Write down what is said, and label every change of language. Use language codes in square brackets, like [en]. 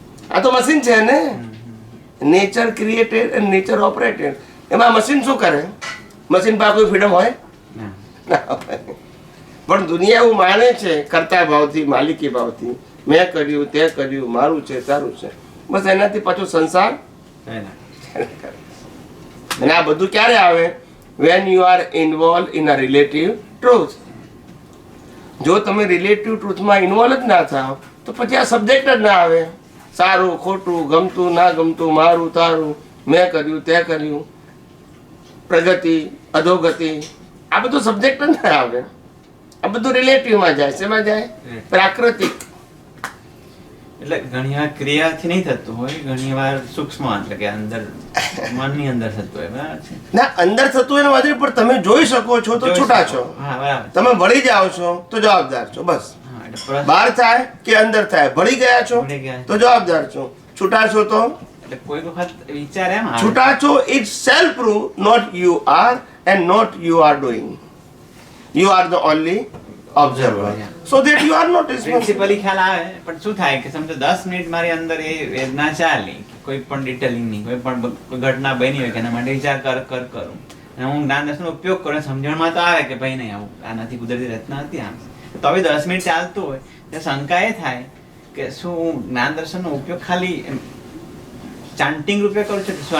[gu] આ તો મશીન છે ને, [en] Nature created and nature operated. [gu] એમાં મશીન શું કરે? મશીન પાસે કોઈ ફ્રીડમ હોય? પણ દુનિયા એવું માને છે કરતા ભાવથી, માલિકી ભાવથી, મેં કર્યું, તે કર્યું, મારું છે, તારું છે, બસ એનાથી પાછો સંસાર. અને આ બધું ક્યારે આવે? [en] when you are involved in a relative truth. [gu] જો તમે રિલેટિવ ટ્રુથમાં ઇન્વોલ્વ જ ના થાવ તો પછી આ સબ્જેક્ટ જ ના આવે. સારું ખોટું, ગમતું ના ગમતું, મારું તારું, મેં કર્યું તે કર્યું, પ્રગતિ અધોગતિ, આ બધું સબ્જેક્ટ જ ના આવે. આ બધું રિલેટિવમાં જાય. શેમાં જાય? પ્રાકૃતિક. એટલે ઘણી વાર ક્રિયાથી નહીં થતું હોય, ઘણી વાર સૂક્ષ્મ એટલે કે અંદર મનની અંદર થતું હોય. બરાબર છે? ના, અંદર થતું હોય વાંધો પણ તમે જોઈ શકો છો તો છૂટા છો. તમે ભળી જાઓ છો તો જવાબદાર છો. બસ બહાર થાય કે અંદર થાય, ભળી ગયા છો તો જવાબદાર છો, છૂટા છો તો કોઈ વખત વિચાર એમ છૂટા છો. [en] It self prove not you are and not you are doing. You are the only observer, so that you are not responsible. [gu] પ્રિન્સિપલી ખ્યાલ આવે. પણ શું થાય કે સમજો 10 મિનિટ મારી અંદર એ વેદના ચાલી, કોઈ પણ ડિટેલિંગ નહીં, કોઈ પણ ઘટના બની હોય કે એના માટે વિચાર કરું અને હું જ્ઞાન દર્શનનો ઉપયોગ કરું, સમજણમાં તો આવે કે ભાઈ નહીં, આવું આનાથી કુદરતી રચના હતી આમ. તો હવે 10 મિનિટ ચાલતું હોય તો શંકા એ થાય કે શું હું જ્ઞાન દર્શનનો ઉપયોગ ખાલી ચાન્ટિંગ રૂપે કરું છું?